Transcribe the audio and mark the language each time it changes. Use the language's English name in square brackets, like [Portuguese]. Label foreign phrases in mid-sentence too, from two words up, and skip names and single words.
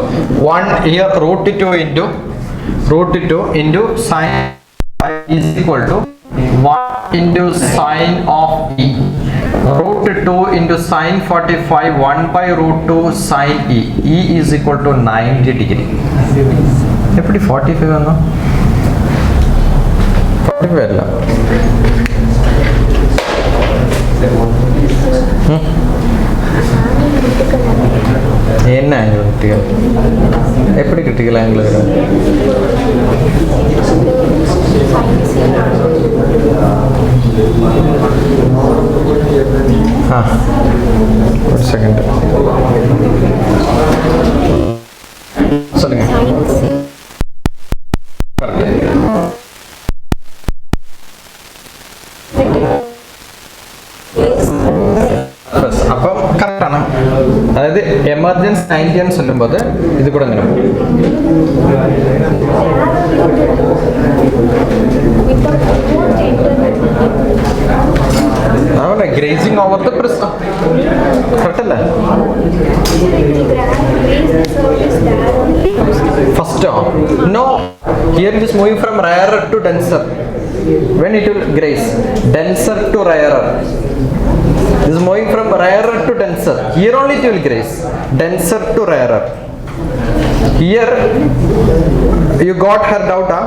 [English] 1 here root 2 into sine is equal to 1 into sine of E. Root 2 into sine 45 1 by root 2 sine E. E is equal to 90 degree. [Tamil] எப்படி 45 அண்ணா? 45 alla. என்ன [English] angle critical? [Tamil] எப்படி [English] critical angle [Tamil] வரும்? ஒரு செகண்ட் சொல்லுங்க. [Malayalam] അപ്പം കറക്റ്റാണ്. അതായത് എമർജൻസ് 90 എന്ന് ചൊല്ലുമ്പോൾ ഇത് കൂടെ അങ്ങനെ പോകും. [English] അവനെ grazing over the prism കറക്റ്റല്ലേ? first, no, here it is moving from rarer to denser. When it will graze, denser to rarer. This is moving from rarer to denser. Here only it will graze, denser to rarer. Here you got her doubt, huh?